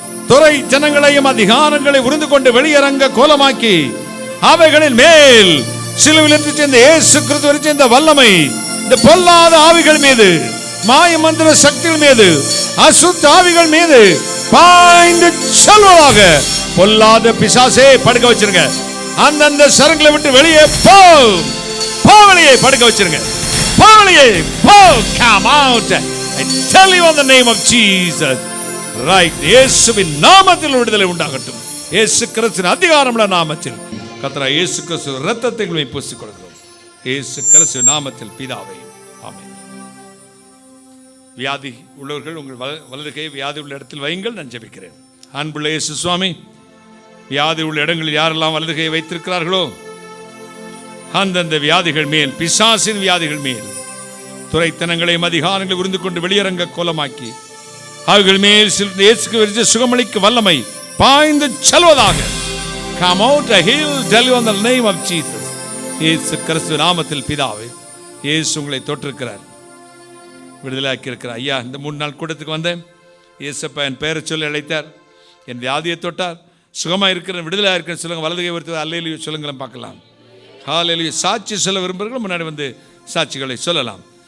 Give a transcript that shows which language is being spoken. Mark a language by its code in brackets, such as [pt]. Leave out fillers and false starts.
[ta] துறை ஜனங்களையும் அதிகாரங்களை உறிந்து கொண்டு வெளியரங்க கோலமாக்கி அவைகளின் மேல் சிலுவையில் சேர்ந்த இயேசு கிறிஸ்து சேர்ந்த வல்லமை இந்த பொல்லாத ஆவிகள் மீது, மாய மந்திர சக்திகள் மீது, அசுத்த ஆவிகள் மீது பாய்ந்து செல்வதாக. பொல்லாத பிசாசே படுக்க வச்சிருங்க. அந்தந்த சரங்களை விட்டு வெளியே போ, வெளியே படுக்க வச்சிருங்க. வெளியே போ, [en] come out. I tell you in the name of Jesus. Right. [ta] இயேசுவின் நாமத்தில் விடுதலை உண்டாகட்டும். இயேசு கிறிஸ்துவின் அதிகாரமுள்ள நாமத்தில் கர்த்தராகிய இயேசு கிறிஸ்து இரத்தத்தை உங்களை பூசிக் கொள்கிறோம். இயேசு கிறிஸ்துவின் நாமத்தில் பிதாவே, ஆமென். வியாதி உள்ளவர்கள் உங்கள் வலது கை வியாதி உள்ள இடத்தில் வையுங்கள். நான் ஜெபிக்கிறேன். அன்புள்ள இயேசு சுவாமி, வியாதி உள்ள இடங்களில் யாரெல்லாம் வலது கையை வைத்திருக்கிறார்களோ அந்தந்த வியாதிகள் மேல், பிசாசின் வியாதிகள் மேல், துரைத்தனங்களையும் அதிகாரங்களை உறிந்து கொண்டு வெளியரங்க கோலமாக்கி அவர்கள் மேல் இயேசுக்கு சுகமளிக்க வல்லமை பாய்ந்து செல்வதாக. [en] Come out, heal, tell you in the name of Jesus. [ta] இயேசு கிறிஸ்து நாமத்தில் பிதாவே, இயேசு உங்களை தொட்டிருக்கிறார், விடுதலையாக்கி இருக்கிறார். ஐயா, இந்த 3 நாள் கூட்டத்துக்கு வந்தேன். இயேசப்பா என் பெயரை சொல்லி அழைத்தார், என் வியாதியை தொட்டார், சுகமாக இருக்கிறேன், விடுதலையாக இருக்கிறேன் சொல்லுங்க. வலது கை உயர்த்தி அல்லேலூயா சொல்லுங்களேன் பார்க்கலாம். ஹல்லேலூயா. சாட்சி சொல்ல விரும்புகிறவர்கள் முன்னாடி வந்து சாட்சிகளை சொல்லலாம்.